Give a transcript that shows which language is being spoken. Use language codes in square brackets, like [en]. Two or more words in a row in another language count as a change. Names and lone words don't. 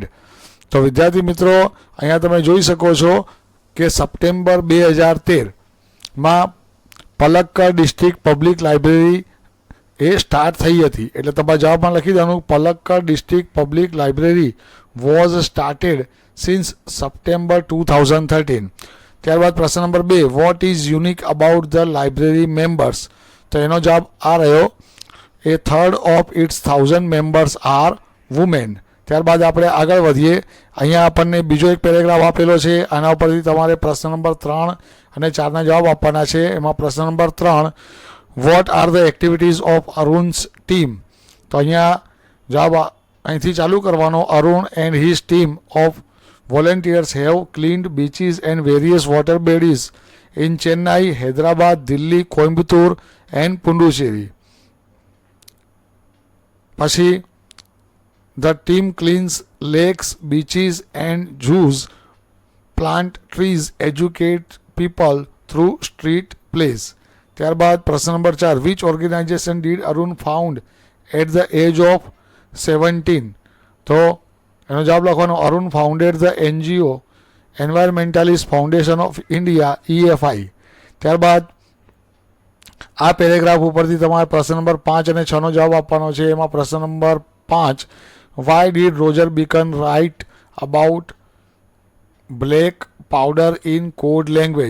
[gu] તો વિદ્યાર્થી મિત્રો, અહીંયા તમે જોઈ શકો છો કે સપ્ટેમ્બર 2013માં પલક્કડ ડિસ્ટ્રિક્ટ પબ્લિક લાઇબ્રેરી એ સ્ટાર્ટ થઈ હતી. એટલે તમારા જવાબમાં લખી દેવાનું, [en] Palakkad District Public Library was started since September 2013. [gu] ત્યારબાદ પ્રશ્ન નંબર 2, [en] What is unique about the library members? [gu] તો એનો જવાબ આ રહ્યો, [en] A third of its 1000 members are women. [gu] ત્યારબાદ આપણે આગળ વધીએ. અહીંયા આપણને બીજો એક પેરેગ્રાફ આપેલો છે. આના ઉપરથી તમારે પ્રશ્ન નંબર 3 અને 4ના જવાબ આપવાના છે. એમાં પ્રશ્ન નંબર 3, [en] What are the activities of Arun's team? [gu] તો અહીંયા જવાબ અહીંથી ચાલુ કરવાનો. [en] Arun and his team of volunteers have cleaned beaches and various water bodies in Chennai, Hyderabad, Delhi, Coimbatore and Puducherry. પછી the team cleans lakes, beaches and zoos, plant trees, educate people through street plays. [gu] ત્યારબાદ પ્રશ્ન નંબર 4, [en] which organization did Arun found at the age of 17? [gu] તો એનો જવાબ લખવાનો, [en] અરુણ founded the NGO Environmentalist Foundation of India, EFI. [gu] ત્યારબાદ આ પેરેગ્રાફ ઉપરથી તમારે પ્રશ્ન નંબર 5 અને 6નો જવાબ આપવાનો છે. એમાં પ્રશ્ન નંબર 5, [en] Why did Roger Bacon write about black powder in code language?